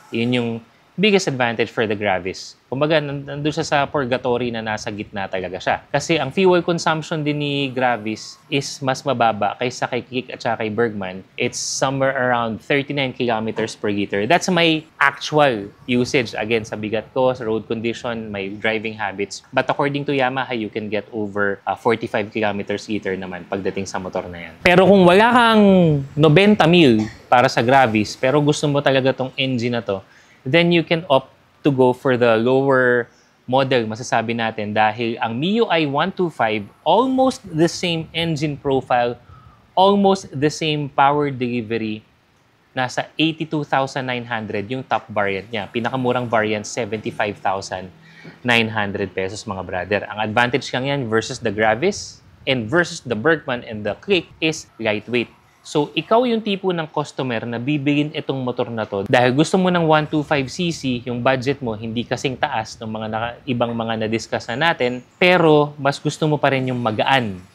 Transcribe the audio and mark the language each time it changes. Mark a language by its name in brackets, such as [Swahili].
[Filipino] Yun yung biggest advantage for the Gravis. Kumbaga, nandun siya sa purgatory na nasa gitna talaga siya. Kasi ang fuel consumption din ni Gravis is mas mababa kaysa kay Click at saka kay Bergman. [English] It's somewhere around 39 kilometers per liter. That's my actual usage. Again, [Filipino] sa bigat ko, sa road condition, [English] my driving habits. But according to Yamaha, you can get over 45 kilometers liter [Filipino] naman pagdating sa motor na yan. Pero kung wala kang 90,000 para sa Gravis, pero gusto mo talaga tong engine na to, [English] then you can opt to go for the lower model, [Filipino] masasabi natin, dahil ang MIUI 125, [English] almost the same engine profile, almost the same power delivery, [Filipino] nasa 82,900 yung top variant niya. Pinakamurang variant, 75,900 pesos mga brother. Ang advantage lang yan versus the Gravis and versus the Bergman and the Click is lightweight. So, ikaw yung tipo ng customer na bibilin itong motor na to dahil gusto mo ng 125cc, yung budget mo hindi kasing taas ng mga ibang mga na-discuss na natin, pero mas gusto mo pa rin yung magaan.